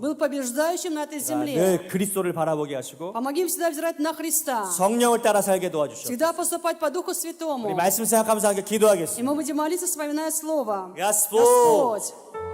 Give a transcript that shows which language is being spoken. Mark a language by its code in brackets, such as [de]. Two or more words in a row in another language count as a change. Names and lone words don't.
[ru] был побеждающим на этой земле. [ko] 늘 그리스도를 바라보게 하시고 [ru] Помоги им всегда взирать на Христа. [ko] 성령을 따라 살게 도와주시고 [ru] Всегда поступать по Духу [ko] 우리 [ru] Святому. [ko] 말씀 생각하면서 함께 [ru] И [ko] 기도하겠습니다. [ru] мы будем молиться, вспоминая Слово. Господь, Господь,